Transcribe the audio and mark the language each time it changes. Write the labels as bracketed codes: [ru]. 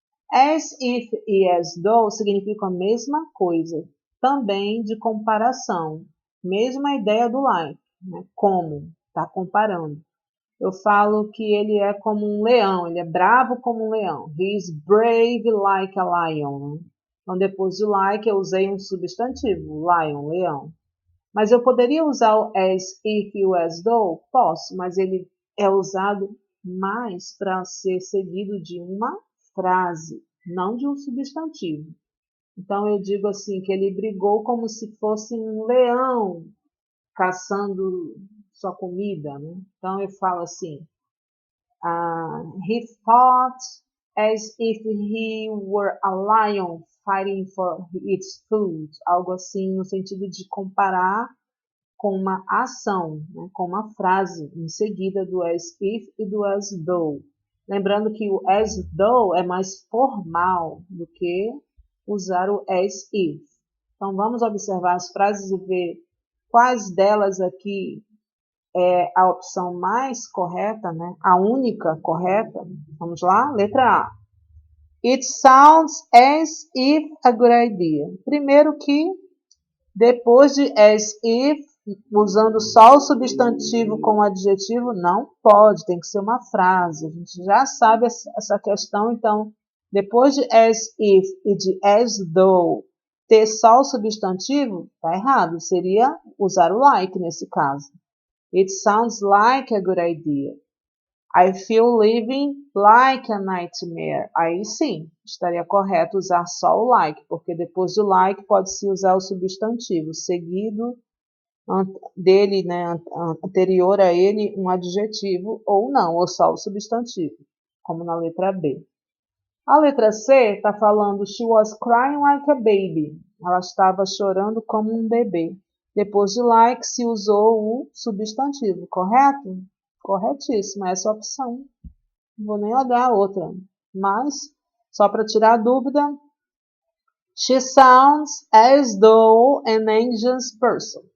[pt] As if e as though significam a mesma coisa, também de comparação. Mesma ideia do like, né? Como, está comparando. Eu falo que ele é como um leão, ele é bravo como um leão. [en] He is brave like a lion. [pt] Né? Então, depois do like, eu usei um substantivo, lion, leão. Mas eu poderia usar o as if e o as though? Posso, mas ele é usado mais para ser seguido de uma frase, não de um substantivo. Então eu digo assim que ele brigou como se fosse um leão caçando sua comida, né? Então eu falo assim, [en] he fought as if he were a lion fighting for its food, [pt] algo assim no sentido de comparar com uma ação, né, com uma frase em seguida do as if e do as though. Lembrando que o as though é mais formal do que usar o as if. Então vamos observar as frases e ver quais delas aqui é a opção mais correta, né? A única correta. Vamos lá? Letra A. [en] It sounds as if a good idea. [pt] Primeiro que depois de as if, usando só o substantivo com o adjetivo, não pode, tem que ser uma frase. A gente já sabe essa questão, então, depois de as if e de as though, ter só o substantivo, está errado. Seria usar o like nesse caso. [en] It sounds like a good idea. I feel living like a nightmare. [pt] Aí sim, estaria correto usar só o like, porque depois do like pode-se usar o substantivo, seguido dele, né, anterior a ele, um adjetivo ou não, ou só o substantivo, como na letra B. A letra C está falando [en] she was crying like a baby. [pt] Ela estava chorando como um bebê. Depois de like se usou o substantivo, correto? Corretíssimo, essa é a opção. Não vou nem olhar a outra. Mas, só para tirar a dúvida, [en] she sounds as though an anxious person.